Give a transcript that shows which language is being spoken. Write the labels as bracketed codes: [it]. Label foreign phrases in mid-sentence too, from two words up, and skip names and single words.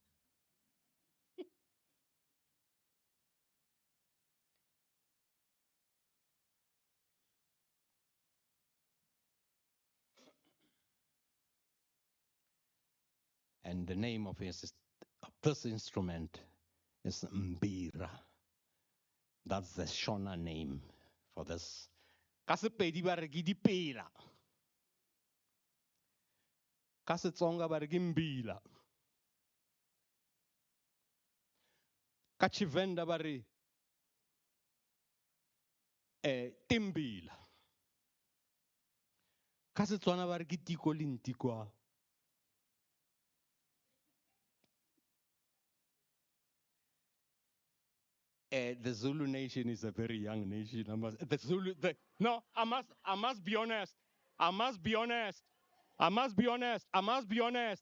[en] And the name of this instrument is mbira. That's the Shona name for this. [nso] Ka Sepedi ba re ke dipela. Ka Setsonga ba re ke mbila. Ka Tshivenda ba re timbila. Ka Setswana ba re ke tiko le ntikwa. [en] The Zulu nation is a very young nation. I must be honest. I must be honest. I must be honest. I must be honest.